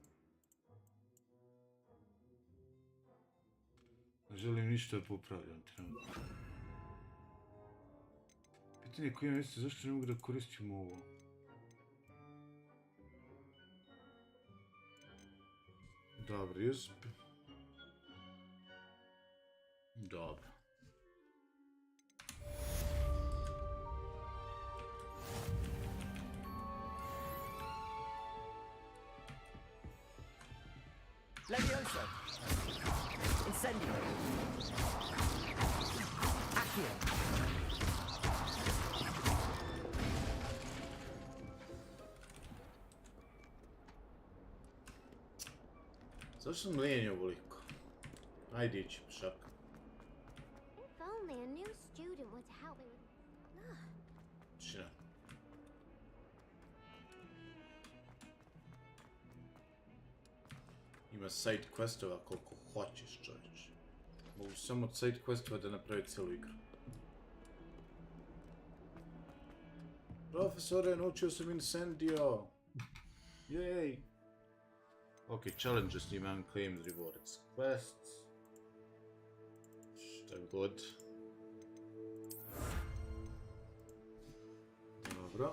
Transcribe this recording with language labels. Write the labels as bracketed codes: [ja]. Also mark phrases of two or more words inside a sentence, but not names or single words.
[sr] Ne želim ništa da popravljam trenutno. Pitanje koje jeste zašto ne mogu da koristim ovo? Dobro, jesp. Dobro. Levioso. Incendio. Accio. Zašto sam lijenio ovoliko? Ajde ići, šak. [en] If only a new student would help me with... [sr] Čina. Ima [en] side questova [sr] koliko hoćeš, čovječ. Mogu samo od [en] side questova [sr] da napravi cijelu igru. Profesore, naučio sam Incendio! Jej! [en] Ok, challenges need unclaimed rewards. Quests. [sr] Šta god. Dobro.